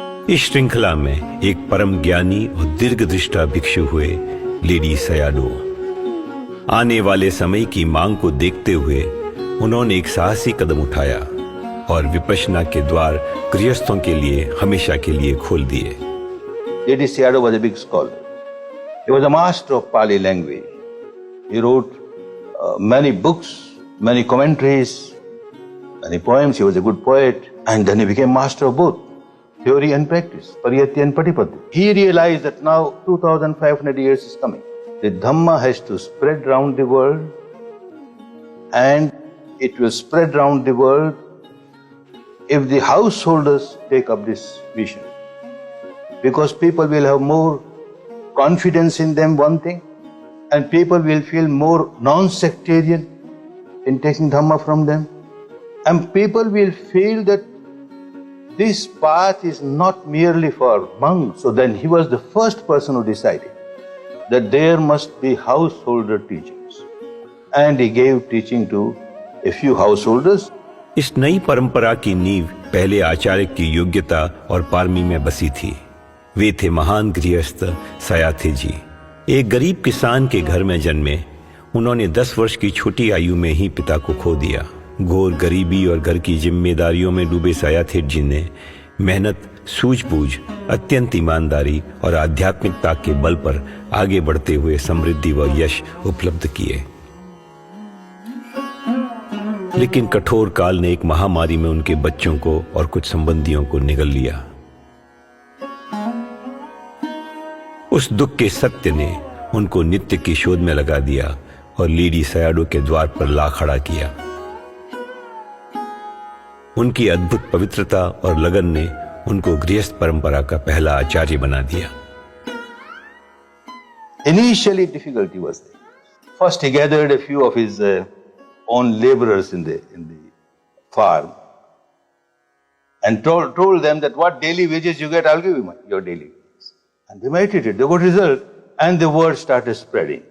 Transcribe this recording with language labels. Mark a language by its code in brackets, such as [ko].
[hi] इस श्रृंखला में एक परम ज्ञानी और दीर्घदृष्टा भिक्षु हुए लेडी सयाडो। आने वाले समय की मांग को देखते हुए उन्होंने एक साहसी कदम उठाया और विपश्यना के द्वार गृहस्थों के लिए हमेशा के लिए खोल दिए। [en] Lady Sayadaw was a big scholar. He was a master of Pali language. He wrote many books, many commentaries, many poems. He was a good poet, and then he became master of both. theory and practice, pariyatti and patipatti. He realized that now 2500 years is coming. The Dhamma has to spread around the world, and it will spread around the world if the householders take up this vision. Because people will have more confidence in them, one thing, and people will feel more non-sectarian in taking Dhamma from them. And people will feel that this path is not merely for monks. So then he was the first person who decided that there must be householder teachings. And he gave teaching to a few householders. [hi] इस नई परंपरा की नींव पहले आचार्य की योग्यता और पारमी में बसी थी। वे थे महान गृहस्थ सयाथी जी। एक गरीब किसान के घर में जन्मे उन्होंने 10 वर्ष की छोटी आयु में ही पिता को खो दिया। घोर गरीबी और घर की जिम्मेदारियों में डूबे सयाथी जी ने मेहनत, सूझबूझ, अत्यंत ईमानदारी और आध्यात्मिकता के बल पर आगे बढ़ते हुए समृद्धि व यश उपलब्ध किए। लेकिन कठोर काल ने एक महामारी में उनके बच्चों को और कुछ संबंधियों को निगल लिया। उस दुख के सत्य ने उनको नित्य की शोध में लगा दिया और लीडी सयाडो के द्वार पर ला खड़ा किया। उनकी अद्भुत पवित्रता और लगन ने उनको गृहस्थ परंपरा का पहला आचार्य बना दिया। [en] Initially difficulty was there. First he gathered a few of his own laborers in the farm and told them that what daily wages you get, I'll give you your daily wages. And they meditated, they got result, and the word started spreading.